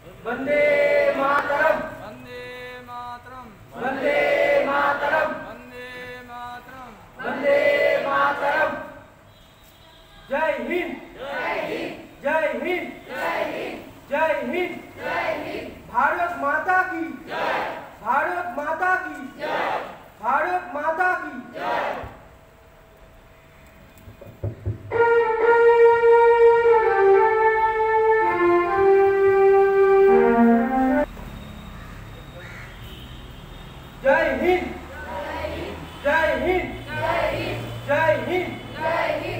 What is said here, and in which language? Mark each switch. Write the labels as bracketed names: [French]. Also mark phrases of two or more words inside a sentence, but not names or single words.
[Sanskrit] वंदे मातरम वंदे मातरम वंदे मातरम वंदे मातरम वंदे मातरम। [Hindi] जय हिंद जय हिंद जय हिंद जय हिंद जय हिंद जय हिंद। भारत माता की जय भारत माता की जय भारत माता की जय। जय हिंद जय हिंद जय हिंद जय हिंद जय हिंद।